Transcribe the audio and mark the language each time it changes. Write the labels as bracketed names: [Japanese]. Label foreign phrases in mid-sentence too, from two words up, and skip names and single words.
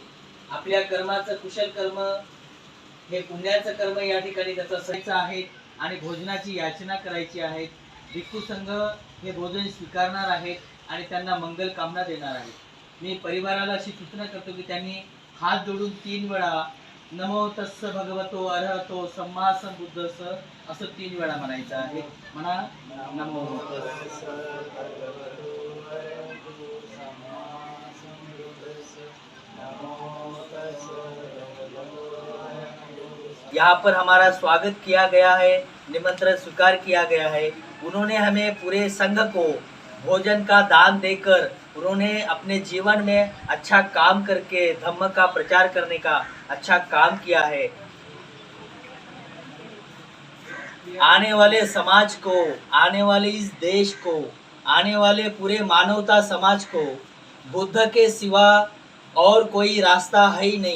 [Marathi] आपल्या कर्माचं कुशल कर्म हे पुण्याचं कर्म या ठिकाणी त्याचा सहीचा आहे आणि भोजनाची याचना करायची आहे. भिक्खू संघ हे भोजन स्वीकारणार आहेत आणि त्यांना मंगल कामना देणार आहेत. मी परिवाराला अशी सूचना करतो की त्यांनी हात जोडून 3 वेळा [Pali] नमो तस्स भगवतो अरहतो सम्मा संबुद्धस्स [Marathi] असं 3 वेळा म्हणायचं आहे. [Pali] म्हणा नमो तस्स भगवतो अरहतो सम्मा संबुद्धस्स नमो तस्स भगवतो अरहतो। [Hindi] यहाँ पर हमारा स्वागत किया गया है, निमंत्रण स्वीकार किया गया है। उन्होंने हमें पूरे संघ को भोजन का दान देकर उन्होंने अपने जीवन में अच्छा काम करके धम्म का प्रचार करने का अच्छा काम किया है। आने वाले समाज को, आने वाले इस देश को, आने वाले पूरे मानवता समाज को बुद्ध के सिवा और कोई रास्ता है ही नहीं।